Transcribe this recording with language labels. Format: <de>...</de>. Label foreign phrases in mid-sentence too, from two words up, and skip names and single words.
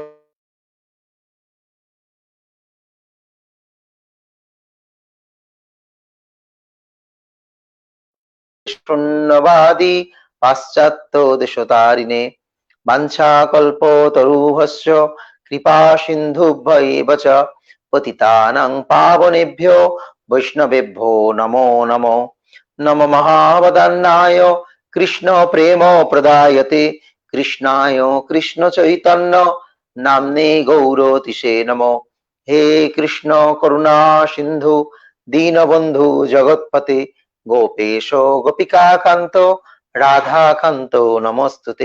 <sa>শূন্যবাদী পাশ্চাত্য দেশতারিণে বাঞ্ছাকল্পতরুভ্যশ্চ কৃপা সিন্ধুভ্যেব চ পতিতানাং পাবনেভ্যো বৈষ্ণবেভ্যো নমো নমো। নম মহাবদান্নায় কৃষ্ণ প্রেম প্রদায়তে কৃষ্ণায় কৃষ্ণ চৈতন্য নাম্নে গৌরতিশে নমো। হে কৃষ্ণ করুণা সিন্ধু দীনবন্ধু জগৎপতে গোপেশ গোপিকাকান্ত রাধাকান্ত নমস্তুতে।</sa>